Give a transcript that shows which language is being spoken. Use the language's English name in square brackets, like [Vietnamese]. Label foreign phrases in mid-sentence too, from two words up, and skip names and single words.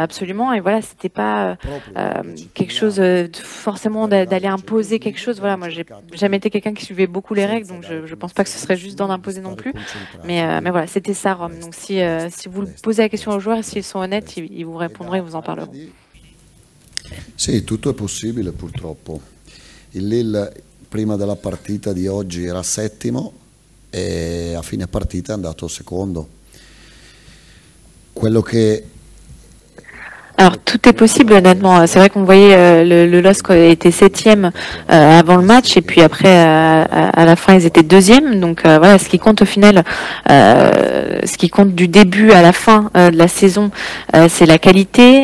[French] Et voilà, c'était pas quelque chose forcément d'aller imposer quelque chose. Voilà, moi j'ai jamais été quelqu'un qui suivait beaucoup les règles, donc je pense pas que ce serait juste d'en imposer non plus. Mais voilà, c'était ça Rome. Donc si vous posez la question aux joueurs et s'ils sont honnêtes, ils vous répondront, ils vous en parleront. [Italian] Sì, tutto è possibile purtroppo. Il Lille prima della partita di oggi era settimo e a fine partita è andato secondo. Quello che [French] Alors tout est possible, honnêtement. C'est vrai qu'on voyait le LOSC était 7e avant le match, et puis après à la fin ils étaient 2e. Donc voilà, ce qui compte au final, ce qui compte du début à la fin de la saison, c'est la qualité.